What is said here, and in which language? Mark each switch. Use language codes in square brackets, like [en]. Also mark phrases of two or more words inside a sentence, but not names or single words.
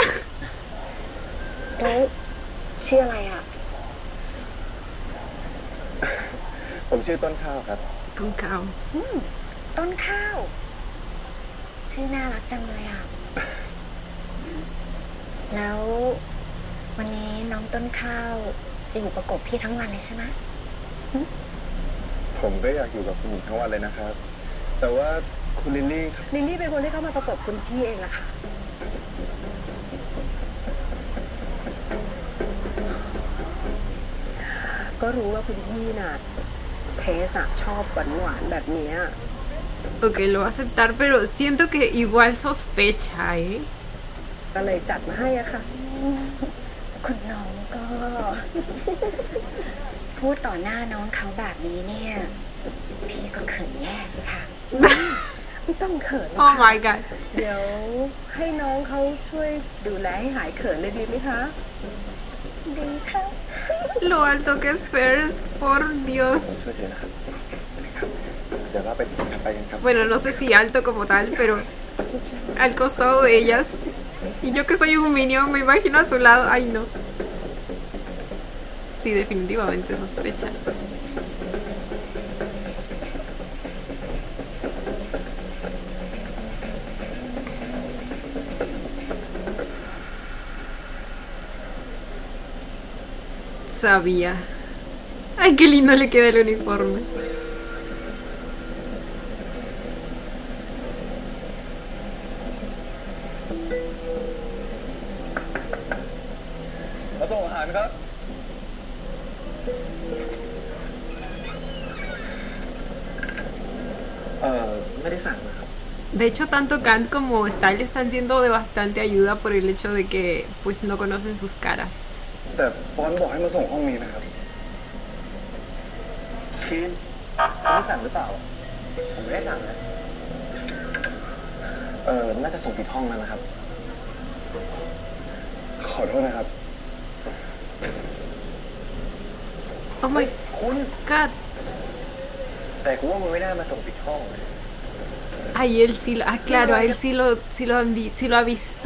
[th] แล้วชื่ออะไรอ่ะ ผมชื่อต้นข้าวครับ [es] Con cao. [th] ต้นข้าว ชื่อน่ารักจังเลยอ่ะ แล้ววันนี้น้องต้นข้าวจะอยู่ประกบพี่ทั้งวันเลยใช่ไหม ผมก็อยากอยู่กับคุณหญิงทั้งวันเลยนะครับ แต่ว่าคุณลิลลี่ครับ ลิลลี่เป็นคนที่เข้ามาประกบคุณพี่เองล่ะค่ะ ก็รู้ว่าคุณพี่น่ะเทสอะชอบหวานๆแบบเนี้ย [es] Ok, lo va a aceptar, pero siento que igual sospecha, ¿eh? [th] ก็เลยจัดมาให้อะค่ะ คุณน้องก็ พูดต่อหน้าน้องเขาแบบนี้เนี่ย พี่ก็เขินแย่สิค่ะ ไม่ต้องเขินหรอก [en] Oh [th] ค่ะ [en] my god. [th] เดี๋ยวให้น้องเขาช่วยดูแลให้หายเขินเลยดีไหมคะ ดีค่ะ [es] Lo alto que es First, por Dios. [th] ช่วยเธอนะครับเดี๋ยวเราไปถัดไปกันครับ [es] Bueno, no sé si alto como tal, pero al costado de ellas. Y yo que soy un minion, me imagino a su lado. Ay, no. Sí, definitivamente sospecha. Sabía. Ay, qué lindo le queda el uniforme. [th] มาส่งอาหารครับ ไม่ได้สั่งนะครับ [es] De hecho, tanto Kant como Style están siendo de bastante ayuda por el hecho de que pues no conocen sus caras. [th] แต่ฟอนต์บอกให้มาส่งห้องนี้นะครับ คีนคุณไม่สั่งหรือเปล่า ผมไม่ได้สั่งนะ น่าจะส่งผิดห้องแล้วนะครับ ขอโทษนะครับ [en] Oh my [th] คุณ [en] god. [th] แต่กูว่ามึงไม่น่ามาส่งผิดห้องนะ [es] Ay, él sí lo... Ah, claro, a él sí lo ha visto.